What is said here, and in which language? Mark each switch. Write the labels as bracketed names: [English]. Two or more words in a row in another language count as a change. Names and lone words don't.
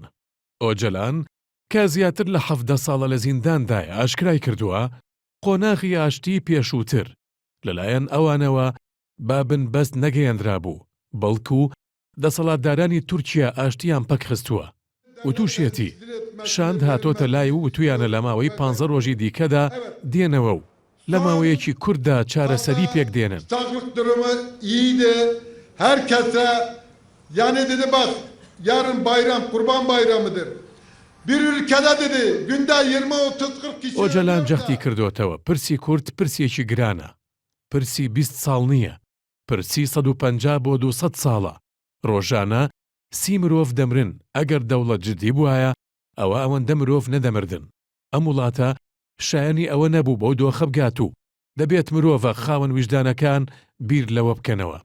[Central Kurdish] ئۆجەلان کە زیاتر لە 17 ساڵە لە زینداندایە ئاشکرای کردووە قۆناغی ئاشتی پێشووتر لەلایەن ئەوانەوە بابنبەست نەگەیەندرا بوو بەڵکو دەسەڵاتدارانی تورکیا ئاشتیان پەک خستووە. وتوشێتی شاند هاتۆتە لای و وتویانە لە ماوەی 15 ڕۆژی دیکەدا دێنەوە و لە ماوەیەکی کووردا چارەسەری پێک دێنن. [Turkish] Yani dedi bak yarın bayram kurban bayramıdır. Bir ülkede dedi günde 20-30-40 kişi [Central Kurdish] ئۆجەلان جەختی کردوتەوە پرسی کورد پرسیەکی گرانە. پرسی 20 ساڵ نییە. پرسی 150 بۆ 200 ساڵە. ڕۆژانە 30 مرۆڤ دەمرن ئەگەر دەوڵەت جدی بووایە ئەوە ئەوەندە مرۆڤ نەدەمردن. ئەم وڵاتە شایەنی ئەوە نەبوو بۆ دۆخە بگات و دەبێت مرۆڤە خاوەن ویژدانەکان بیر لەوە بکەنەوە.